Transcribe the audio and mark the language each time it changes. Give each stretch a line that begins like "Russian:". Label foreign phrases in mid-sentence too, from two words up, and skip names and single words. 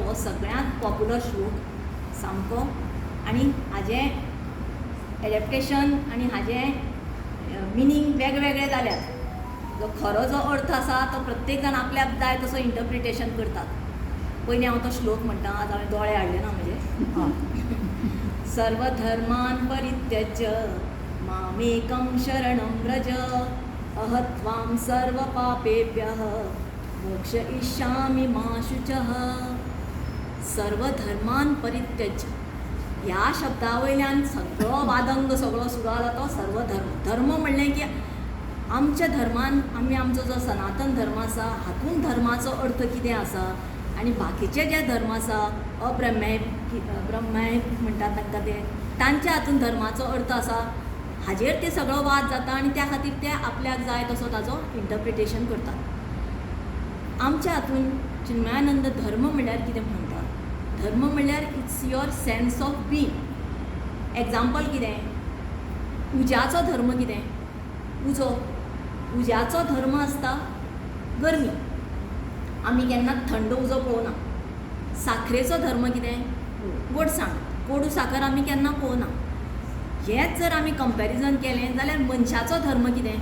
Konkani: हो सगळ्यांत पॉप्युलर श्लोक सामको आनी हाजें एडेप्टेशन आनी हाजें मिनींग वेगवेगळे जाल्यात. जो खरो जो अर्थ आसा तो प्रत्येक जाण आपल्याक जाय तसो इंटरप्रिटेशन करतात. पयलीं हांव तो श्लोक म्हणटा. आज हांवें दोळे हाडले ना म्हजे.
Sanskrit: सर्वधर्मान परित्यज्य मामेकं शरणं व्रज अहत्वां सर्वपापेभ्यः मोक्षयिष्यामि मा शुचः. सर्वधर्मान परित्यज्य
Konkani: ह्या शब्दा वयल्यान सगळो वादंग सगळो सुरू जाला तो सर्वधर्म. धर्म म्हणलें की आमच्या धर्मान आमी आमचो जो सनातन धर्म आसा हातूंत धर्माचो अर्थ कितें आसा आनी बाकीचे जे धर्म आसा अब्रह्माय म्हणटात तांकां ते तांच्या हातूंत धर्माचो अर्थ आसा हाजेर ते सगळो वाद जाता आनी त्या खातीर ते आपल्याक जाय तसो ताचो इंटरप्रिटेशन करतात. आमच्या हातूंत चिन्मयानंद धर्म म्हणल्यार कितें म्हणटा. धर्म म्हणल्यार
English: it's your sense of being.
Konkani: एग्जाम्पल कितें. उज्याचो धर्म कितें. उजो उज्याचो धर्म आसता गरमी. आमी केन्ना थंड उजो पळोवना. साखरेचो धर्म कितें. गोडसाण कोडू साकर आमी केन्ना पळोवना. हेंच जर आमी कंपॅरिजन केलें जाल्यार मनशाचो धर्म कितें.